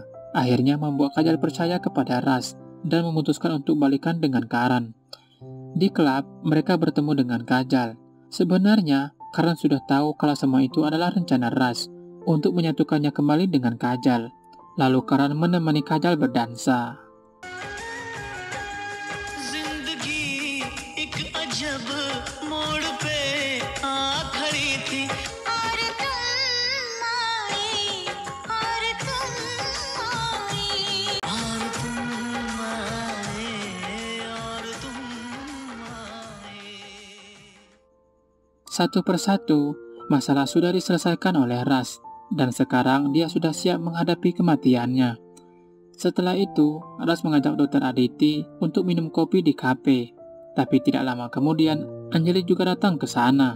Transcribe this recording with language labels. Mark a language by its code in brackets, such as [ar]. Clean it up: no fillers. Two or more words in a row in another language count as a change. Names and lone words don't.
[id] Akhirnya membuat Kajal percaya kepada Ras dan memutuskan untuk balikan dengan Karan. Di klub, mereka bertemu dengan Kajal. Sebenarnya, Karan sudah tahu kalau semua itu adalah rencana Ras untuk menyatukannya kembali dengan Kajal. Lalu Karan menemani Kajal berdansa. [hi] जिंदगी एक अजब मोड़ पे आ खड़ी थी और तुम आए और तुम आए और तुम आए और तुम आए. [id] Satu persatu, masalah sudah diselesaikan oleh Ras, dan sekarang dia sudah siap menghadapi kematiannya. Setelah itu, Ras mengajak Dr. Aditi untuk minum kopi di kafe. Tapi tidak lama kemudian, Anjali juga datang ke sana.